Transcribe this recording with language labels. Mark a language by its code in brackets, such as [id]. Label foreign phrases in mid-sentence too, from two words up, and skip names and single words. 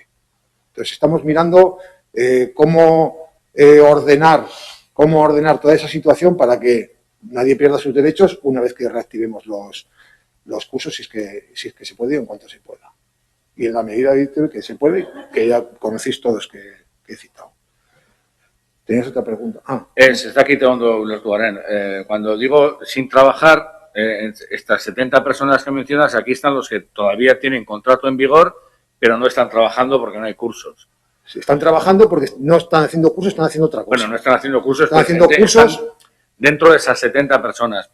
[es] Entonces, estamos mirando cómo ordenar toda esa situación para que nadie pierda sus derechos una vez que reactivemos los cursos, si es que se puede y en cuanto se pueda. Y en la medida que se puede, que ya conocéis todos que he citado. ¿Tenías otra pregunta? [eu] Ez dakite ondo ulertu garen. [es] Cuando digo sin trabajar, estas 70 personas que mencionas, aquí están los que todavía tienen contrato en vigor, pero no están trabajando porque no hay cursos. Si están trabajando porque no están haciendo cursos, están haciendo otra cosa. Bueno, no están haciendo cursos, están haciendo cursos dentro de esas 70 personas.